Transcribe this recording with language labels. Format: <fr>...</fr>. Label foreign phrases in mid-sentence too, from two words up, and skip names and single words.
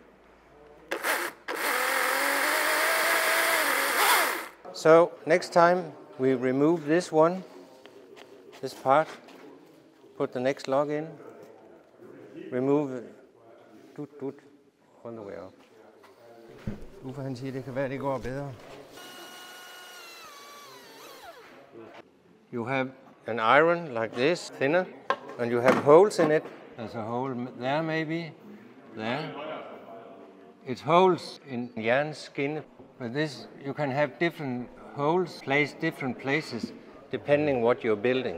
<en>So next time we remove this one, this part, put the next log in, remove it, all the way up.</en> <da>Uffe han siger, det kan være, det går bedre.</da> <en>You have an iron like this, thinner, and you have holes in it. There's a hole there maybe, there. It holes in yarn skin, but this you can have different holes placed different places depending what you're building.</en>